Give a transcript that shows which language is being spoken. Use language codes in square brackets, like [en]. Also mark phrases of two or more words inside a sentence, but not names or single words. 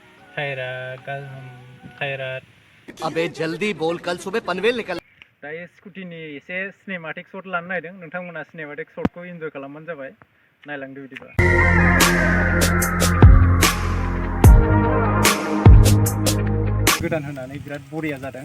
[hi] टायरा अबे जल्दी बोल कल सुबह पनवेल निकल [brx] दायो स्कुटिनि एसे [en] cinematic shot [brx] लानो नागिरदों नोंथांमोना सिनेमाटिक शटखौ इन्जय खालामबानो जाबाय नायलांदो बिदिबा गोदान होनानै बिराद बरिया जादों